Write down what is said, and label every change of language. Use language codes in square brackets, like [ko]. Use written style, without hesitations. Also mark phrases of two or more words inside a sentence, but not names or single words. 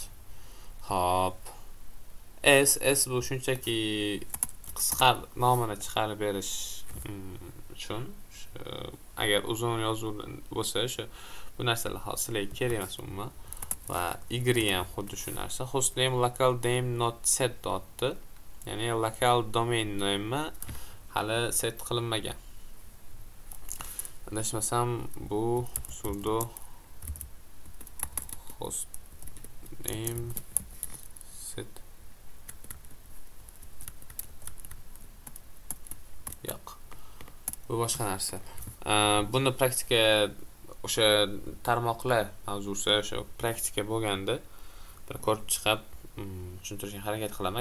[uz] Xo'p. S bu shunchaki qisqa nomini chiqarib berish uchun, agar uzun yozuv bo'lsa, o'sha bu narsalar sizlarga kerak emas umuman. Va Y ham xuddi shu narsa. [en] Hostname local name not set [uz] dotdi. Ya'ni [en] local domain name [uz] hali set qilinmagan. Adashmasam bu [en] sudo host name set. [uz] Yo'q. Bu boshqa narsa. Buni praktika o'sha tarmoqlar mavzusi o'sha praktika bo'lganda bir ko'rib chiqib tushuntirishga harakat qilaman.